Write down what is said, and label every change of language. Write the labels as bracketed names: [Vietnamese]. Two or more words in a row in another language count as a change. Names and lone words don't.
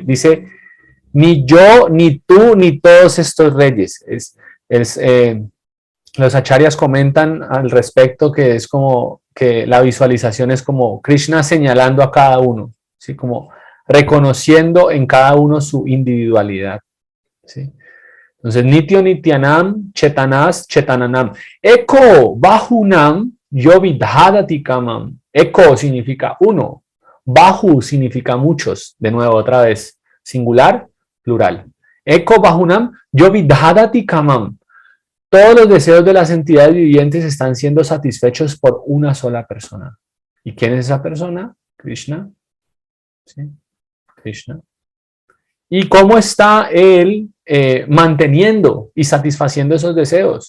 [Spanish] Dice, ni yo, ni tú, ni todos estos reyes. Los acharyas comentan al respecto que es como que la visualización es como Krishna señalando a cada uno, ¿sí? Como reconociendo en cada uno su individualidad. ¿Sí? Entonces, [Sanskrit] nityo nityanam, chetanas, chetananam. Eko bahunam, yovidhadati kamam. [Spanish] Eko significa uno. Bahu significa muchos. De nuevo, otra vez. Singular, plural. [Sanskrit] Eko bahunam, yovidhadati kamam. [Spanish] Todos los deseos de las entidades vivientes están siendo satisfechos por una sola persona. ¿Y quién es esa persona? Krishna. ¿Sí? Krishna. ¿Y cómo está él manteniendo y satisfaciendo esos deseos?